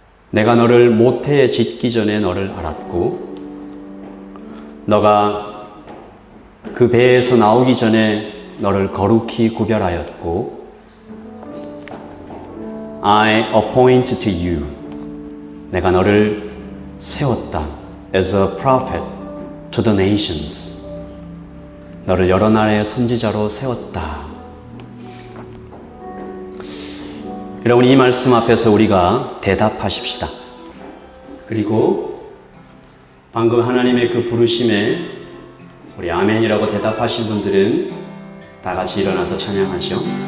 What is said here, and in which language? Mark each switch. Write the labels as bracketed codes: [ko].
[ko] 내가 너를 모태에 짓기 전에 너를 알았고 너가 그 배에서 나오기 전에 너를 거룩히 구별하였고 [en] I appoint to you. [ko] 내가 너를 세웠다. [en] As a prophet to the nations. [ko] 너를 여러 나라의 선지자로 세웠다. 여러분 이 말씀 앞에서 우리가 대답하십시다. 그리고 방금 하나님의 그 부르심에 우리 아멘이라고 대답하신 분들은 다 같이 일어나서 찬양하죠.